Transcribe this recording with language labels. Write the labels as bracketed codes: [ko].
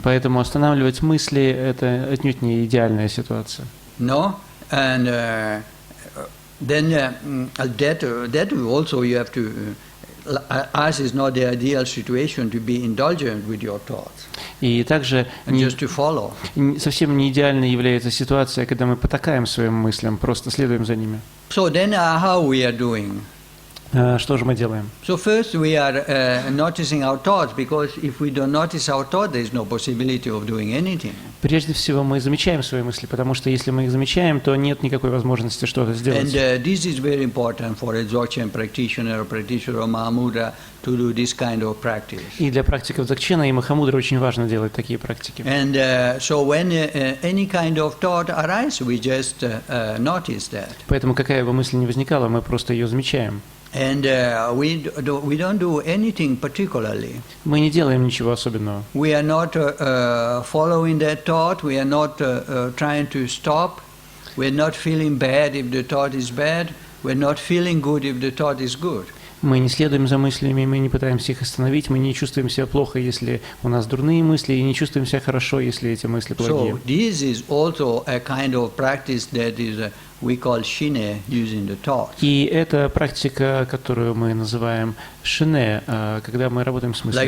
[ru] Поэтому останавливать мысли – это отнюдь не идеальная ситуация. [en] No, and then that also you have to. As is not the ideal situation to be indulgent with your thoughts. [ru] И также [en] just to follow. [ru] Совсем не идеальной является ситуация, когда мы потакаем своим мыслям, просто следуем за ними. [en] So then how we are doing? [ru] Что же мы делаем? [en] So first we are noticing our thoughts, because if we don't notice our thoughts, there is no possibility of doing anything. [ru] Прежде всего мы замечаем свои мысли, потому что если мы их замечаем, то нет никакой возможности что-то сделать. [en] And this is very important for a Dzogchen practitioner of Mahamudra to do this kind of practice. [ru] И для практиков Дзогчена и Махамудры очень важно делать такие практики. [en] And so when any kind of thought arises, we just notice that. [ru] Поэтому какая бы мысль ни возникала, мы просто ее замечаем. [en] And we don't do anything particularly. [ru] Мы не делаем ничего особенного. [en] We are not following that thought. We are not trying to stop. We are not feeling bad if the thought is bad. We are not feeling good if the thought is good. [ru] Мы не следуем за мыслями, мы не пытаемся их остановить, мы не чувствуем себя плохо, если у нас дурные мысли, и не чувствуем себя хорошо, если эти мысли плохие. [en] So this is also a kind of practice that is we call shine, using the thoughts. [ru] И это практика, которую мы называем шине, когда мы работаем с мыслями.